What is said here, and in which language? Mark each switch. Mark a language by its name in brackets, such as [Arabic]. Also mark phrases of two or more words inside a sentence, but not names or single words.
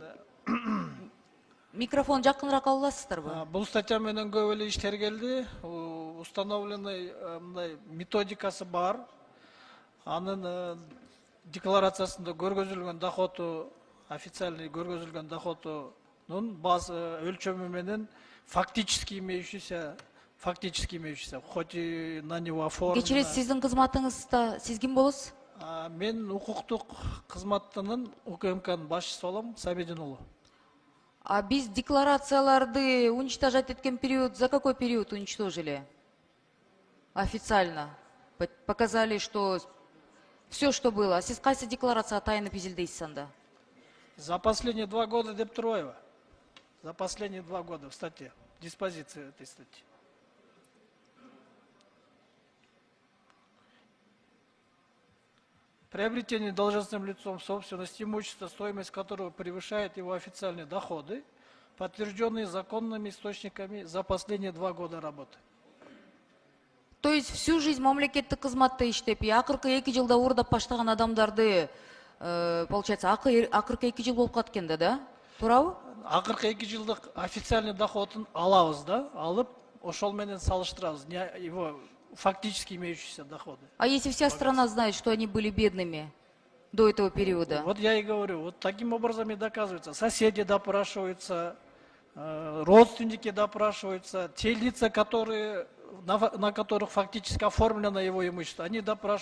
[Kyrgyz] Микрофон жакыныраак ала аласыздарбы? бул статья менен көп эле иштер келди. Установленный мындай методикасы бар. Анын декларациясында көргөзүлгөн доходу, официальный көргөзүлгөн доходунун базы өлчөмү менен [Russian] фактически имеющийся, хоть и на него оформлено. [Kyrgyz] Кечиресиз, сиздин кызматыңызда сиз ким болосуз? Мен укуктук кызматтын УКМКнын башчысы болом, Сабидин уулу. А биз декларацияларды уничтожать эткен период, [Russian] за какой период уничтожили? Официально. Показали, что все, что было. [Kyrgyz] А сиз кайсы декларация тайны изилдейсиз анда? [Russian] За последние 2 года [Kyrgyz] деп турбайбы? [Russian] За последние 2 года в статье, диспозиции этой статьи. Приобретение должностным лицом собственности имущества, стоимость которого превышает его официальные доходы, подтвержденные законными источниками за последние 2 года работы. [Kyrgyz] То есть всю жизнь мамлекеттик кызматта иштеп, акыркы 2 жылда уурдап баштаган адамдарды, получается, акыркы 2 жыл болуп калат экен да? Туурабы? Акыркы 2 жылдык официальный доходун алабыз да, алып ошол менен салыштырабыз, [Russian] его фактически имеющиеся доходы. А если вся страна знает, что они были бедными до этого периода? Вот я и говорю, вот таким образом и доказывается. Соседи допрашиваются, родственники допрашиваются, те лица, на которых фактически оформлено его имущество, они допрашиваются.